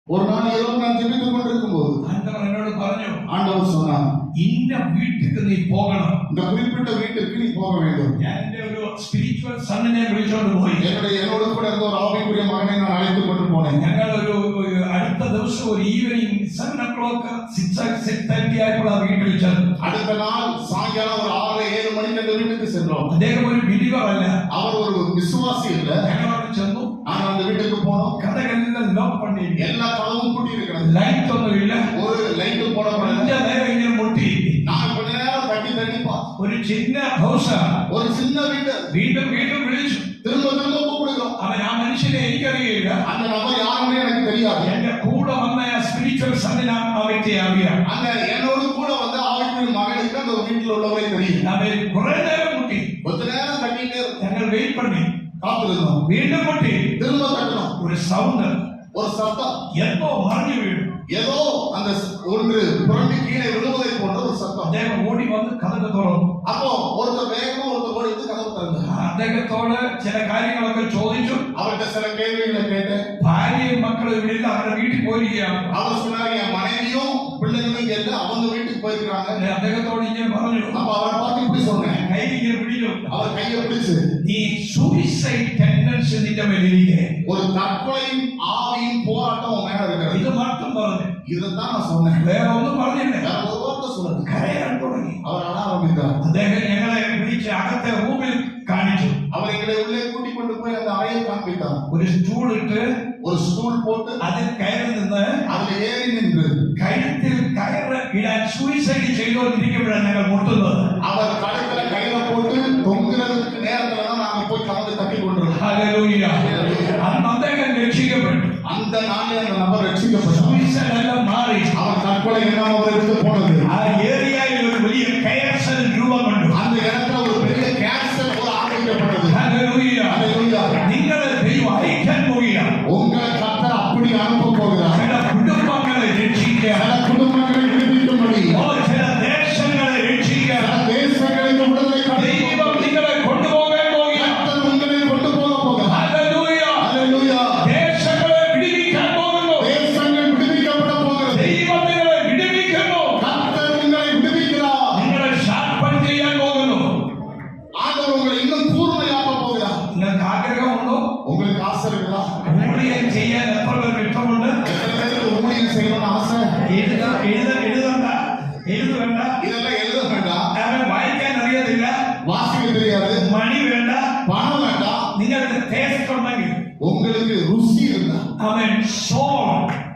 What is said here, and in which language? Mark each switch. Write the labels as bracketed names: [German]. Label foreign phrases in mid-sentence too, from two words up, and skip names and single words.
[Tamil] ஒரு நாள் இரவு நான் ஜெபித்துக் கொண்டிருக்கும் போது ஆண்டவர் என்னோடு പറഞ്ഞു, ஆண்டவர் சொன்னார், இந்த வீட்டுக்கு நீ போகணும். இந்த குறிப்பிட்ட வீட்டுக்கு நீ போக வேண்டும். [Malayalam] ഞാൻ എന്റെ ഒരു [English] spiritual sonine [Malayalam] വിളിച്ചോണ്ട് പോയി. [Tamil] என்னோட கூட இருந்த ஒரு ஆவிக்குரிய மகனை நான் அழைத்துக் கொண்டு போனேன். [Malayalam] ഞങ്ങൾ ഒരു അടുത്ത ദിവസം ഒരു ഈവനിങ് 6:30 ആയപ്പോൾ ആ വീട്ടിൽ ചെന്നു. [Tamil] அடுத்த நாள் சாயங்காலம் ஒரு 6-7 மணிக்கு அந்த வீட்டுக்கு சென்றோம். [Malayalam] അദ്ദേഹം ഒരു ബിലീവർ അല്ല, [Tamil] அவர் ஒரு விசுவாசி இல்ல. [Malayalam] ഞങ്ങൾ അവിടെ ചെന്നു. [Tamil] நான் அந்த வீட்டுக்கு போனோம். [Malayalam] കഥകളെല്ലാം ലോക്ക് பண்ணி, [Tamil] எல்லா கதவும் பூட்டி இருக்கிறது. லைட் ஒன்றும் இல்ல, ஒரு லைட் போடப்படல. கொஞ்ச நேரம் இങ്ങനെ முட்டி, நான் கொஞ்ச நேரம் தட்டி [Malayalam] ഒരു ചിന്ന ഹൗസാ, [Tamil] ஒரு சின்ன வீடு. [Malayalam] വീണ്ടും വീണ്ടും വിളിച്ചു, [Tamil] திரும்ப திரும்ப கூப்பிடுறோம். [Malayalam] അവൻ ആ മനുഷ്യനെ എനിക്കറിയില്ല, [Tamil] அந்த நபர் யாருன்னு எனக்கு தெரியாது. [Malayalam] എന്റെ കൂടെ വന്ന [English] spiritual sonin [Malayalam] ആ വ്യക്തിയെ അറിയാം. [Tamil] அந்த என்னோட கூட வந்து ஆவிக்குரிய மகனுக்கு அந்த வீட்டில் உள்ளவரை தெரியும். [Malayalam] അവൻ കുറെ നേരം മുട്ടി, [Tamil] கொஞ்ச நேரம் தட்டிட்டே [Malayalam] ഞങ്ങൾ വെയിറ്റ് பண்ணி [Tamil] காத்திருந்தோம். [Malayalam] വീണ്ടും മുട്ടി, [Tamil] திரும்ப தட்டணும். [Malayalam] ഒരു സൗണ്ട്, [Tamil] ஒரு சத்தம், [Malayalam] എന്തോ മറിഞ്ഞു വീണു. [Tamil] ஏதோ அந்த ஒன்று புரண்டு கீழே விழுவதை போன்ற ஒரு சத்தம். [Malayalam] അദ്ദേഹം ഓടി വന്ന് കഥക് തുറന്നു. [Tamil] அப்போ ஒருத்தர் வேகமா ஒருத்தர் ஓடி வந்து கதவு திறந்தார். [Malayalam] അദ്ദേഹത്തോട് ചില കാര്യങ്ങളൊക്കെ ചോദിച്ചു. [Tamil] அவர்கிட்ட சில கேள்விகளை கேட்டேன். [Malayalam] ഭാര്യയും മക്കളും ഇവിടെ ഇല്ല, അവരുടെ വീട്ടിൽ പോയിരിക്കുകയാണ്. [Tamil] அவர் சொன்னார், என் மனைவியும் பிள்ளைகளும் இங்க இல்ல, அவங்க வீட்டுக்கு போயிருக்காங்க. [Malayalam] അദ്ദേഹത്തോട് ഇങ്ങനെ പറഞ്ഞു. [Tamil] அப்ப அவரை பார்த்து இப்படி சொன்னேன். [Malayalam] കൈ ഇങ്ങനെ പിടിച്ചു. [Tamil] அவர் கையை பிடிச்சு, [Malayalam] നീ [English] suicide tendency [Malayalam] നിന്റെ മേലിരിക്കെ, [Tamil] ஒரு தற்கொலையும் ஆவியும் போராட்டம் உன் மேல இருக்கிறது. [Malayalam] ഇത് മാത്രം പറഞ്ഞു. [Tamil] இதுதான் நான் சொன்னேன். [Malayalam] വേറെ ഒന്നും പറഞ്ഞില്ല. [Tamil] வேற ஒரு வார்த்தை சொல்லல. [Malayalam] കരയാൻ തുടങ്ങി. [Tamil] அவர் அழ ஆரம்பித்தார். [Malayalam] അദ്ദേഹം ഞങ്ങളെ വിളിച്ച് അകത്തെ റൂമിൽ കാണിച്ചു. [Tamil] அவர் எங்களை உள்ளே கூட்டிக் கொண்டு போய் அந்த அறையை காண்பித்தார். [Malayalam] ഒരു സ്റ്റൂൾ ഇട്ട്, [Tamil] ஒரு ஸ்டூல் போட்டு [Malayalam] അതിൽ കയറി നിന്ന്, [Tamil] அதுல ஏறி நின்று [Malayalam] കഴുത്തിൽ കയറ് ഇടാൻ സൂയിസൈഡ് ചെയ്തുകൊണ്ടിരിക്കുമ്പോഴാണ് ഞങ്ങൾ മുട്ടുന്നത്. [Tamil] அவர் கழுத்துல கயிறை போட்டு தொங்குறதுக்கு நேரத்துல தான் நாங்க போய் கலந்து தட்டி கொண்டிருக்கோம். [Malayalam] ഹല്ലേലൂയ. അന്ന് അദ്ദേഹം രക്ഷിക്കപ്പെട്ടു. [Tamil] அந்த நாளில் அந்த நபர் ரட்சிக்கப்பட்டார். [Malayalam] സൂയിസൈഡ് എല്ലാം മാറി. [Tamil] அவர் தற்கொலை எல்லாம் அவருக்கு போனது. [Malayalam] ആ ഏരിയയിൽ ഒരു വലിയ ക്യാൻസർ രൂപം കൊണ്ടു. [Tamil] அந்த இடத்துல ஒரு பெரிய கேன்சர் கூட ஆரம்பிக்கப்பட்டது. [Malayalam] ഹല്ലേലൂയ. [Tamil] ஹல்லேலூயா. [Malayalam] നിങ്ങളെ ദൈവം അയക്കാൻ പോവുകയാണ്. [Tamil] உங்களை கர்த்தர் அப்படி அனுப்ப போகிறார். [Malayalam] ചില കുടുംബങ്ങളെ രക്ഷിക്കാൻ, [Tamil] சில குடும்பங்களை விடுவிக்கும்படி, [Malayalam] ചില ദേശങ്ങളെ രക്ഷിക്കാൻ [Tamil] சில தேசங்களுக்கு விடுதலை [Malayalam] ദൈവം നിങ്ങളെ കൊണ്ടുപോകാൻ പോവുകയാണ്. [Tamil] கர்த்தர் உங்களை கொண்டு போக போகிறார். [Malayalam] ഹല്ലേലൂയ. [Tamil] ஹல்லேலூயா. [Malayalam] ദേശങ്ങളെ വിടുവിക്കാൻ പോകുന്നു. [Tamil] தேசங்கள் விடுவிக்கப்பட போகிறது. [Malayalam] ദൈവം നിങ്ങളെ വിടുവിക്കുന്നു. [Tamil] கர்த்தர் உங்களை விடுவிக்கிறார். [Malayalam] നിങ്ങളെ ഷാർപ്പൺ ചെയ്യാൻ പോകുന്നു. [Tamil] ஆண்டவர் உங்களை இன்னும் கூர்மையாக்க போகிறார். [Malayalam] നിങ്ങൾക്ക് ആഗ്രഹമുണ്ടോ? [Tamil] உங்களுக்கு ஆசை இருக்குதா? [Malayalam] ഊഴിയം ചെയ്യാൻ എത്ര പേർക്ക് ഇഷ്ടമുണ്ട്? [Tamil] எத்தனை பேருக்கு ஊழியம் செய்யணும்னு ஆசை? [Malayalam] എഴുതണ്ട, [Tamil] இதெல்லாம் எழுத வேண்டாம். [Malayalam] വായിക്കാൻ അറിയത്തില്ല, [Tamil] வாசிக்க தெரியாது, [Malayalam] മണി വേണ്ട, [Tamil] பணம் வேண்டாம். [Malayalam] നിങ്ങൾക്ക് ടേസ്റ്റ് ഉണ്ടെങ്കിൽ, [Tamil] உங்களுக்கு ருசி இருந்தா, [Malayalam] അവൻ സോൾ